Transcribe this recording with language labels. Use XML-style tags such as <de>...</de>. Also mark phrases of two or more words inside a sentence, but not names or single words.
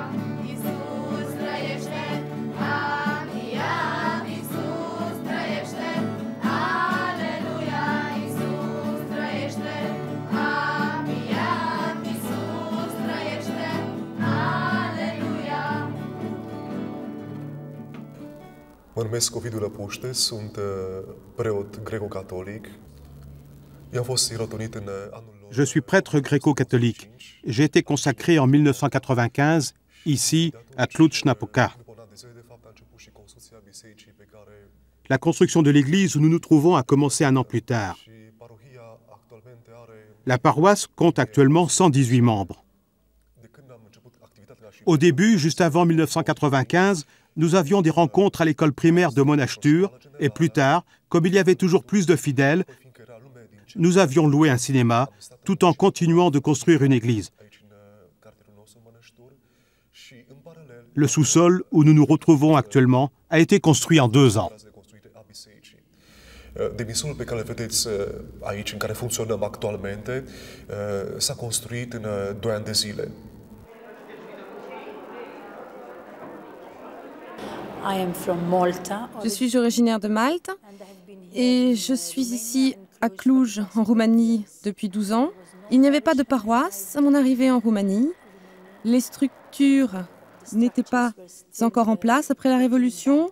<ro>Iisus trăiește, a înviat, Iisus trăiește, aleluia, Iisus trăiește, a înviat, Iisus trăiește, aleluia. Mă numesc Ovidiu Răpuște, sunt preot greco-catolic. Eu am fost sirotonit în anul...</ro> <fr>Je suis prêtre gréco-catholique. J'ai été consacré en 1995, ici, à Cluj-Napoca. La construction de l'église où nous nous trouvons a commencé un an plus tard. La paroisse compte actuellement 118 membres. Au début, juste avant 1995, nous avions des rencontres à l'école primaire de Monaștur et plus tard, comme il y avait toujours plus de fidèles, nous avions loué un cinéma tout en continuant de construire une église. Le sous-sol où nous nous retrouvons actuellement a été construit en 2 ans.</fr> <ro>Demisurile pe care le vedeți aici, în care funcționăm actualmente, s-a construit în 2 ani de zile.</ro> <fr>Je suis originaire de Malte et je suis ici à Cluj, en Roumanie, depuis 12 ans. Il n'y avait pas de paroisse à mon arrivée en Roumanie. Les structures n'étaient pas encore en place après la Révolution.</fr>